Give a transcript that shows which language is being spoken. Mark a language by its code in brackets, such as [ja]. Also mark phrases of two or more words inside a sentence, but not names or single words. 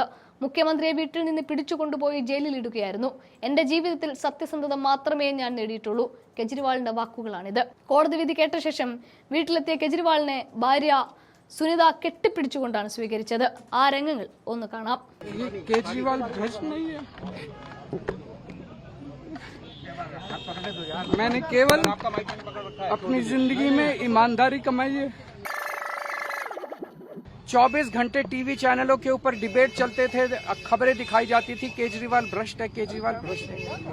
[ml] മുഖ്യമന്ത്രിയെ വീട്ടിൽ നിന്ന് പിടിച്ചുകൊണ്ടുപോയി ജയിലിലിടുകയായിരുന്നു. എന്റെ ജീവിതത്തിൽ സത്യസന്ധത മാത്രമേ ഞാൻ നേടിയിട്ടുള്ളൂ. കെജ്രിവാളിന്റെ വാക്കുകളാണിത്. കോടതി വിധി കേട്ട ശേഷം വീട്ടിലെത്തിയ കെജ്രിവാളിനെ ഭാര്യ സുനിത കെട്ടിപ്പിടിച്ചുകൊണ്ടാണ് സ്വീകരിച്ചത്. ആ രംഗങ്ങൾ ഒന്ന് കാണാം. [hi] केजरीवाल भ्रष्ट नहीं है। मैंने केवल अपनी जिंदगी में ईमानदारी कमाई है। 24 घंटे टीवी चैनलों के ऊपर डिबेट चलते थे, खबरें दिखाई जाती थी केजरीवाल भ्रष्ट है, केजरीवाल भ्रष्ट है।